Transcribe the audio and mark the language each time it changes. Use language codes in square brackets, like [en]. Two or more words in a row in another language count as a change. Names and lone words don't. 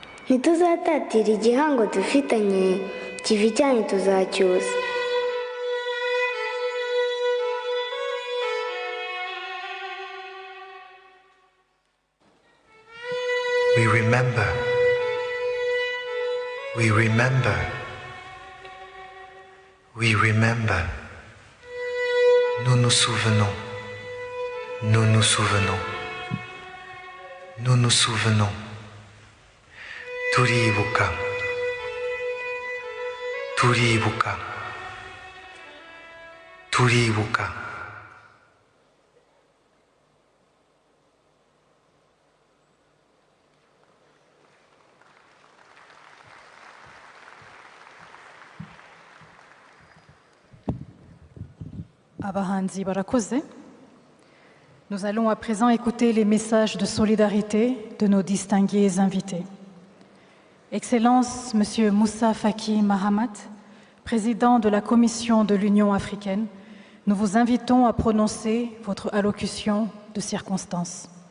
[rw] ntituzatatira igihango dufitanye kivi cyanyu tuzacyuza. [en] We remember. We remember. We remember. [fr] Nous nous souvenons. Nous nous souvenons. Nous nous souvenons. [rw] Kwibuka. Kwibuka. Kwibuka. Abahanzi barakoze. [fr] Nous allons à présent écouter les messages de solidarité de nos distingués invités. Excellence, Monsieur Moussa Faki Mahamat, président de la Commission de l'Union africaine, nous vous invitons à prononcer votre allocution de circonstance.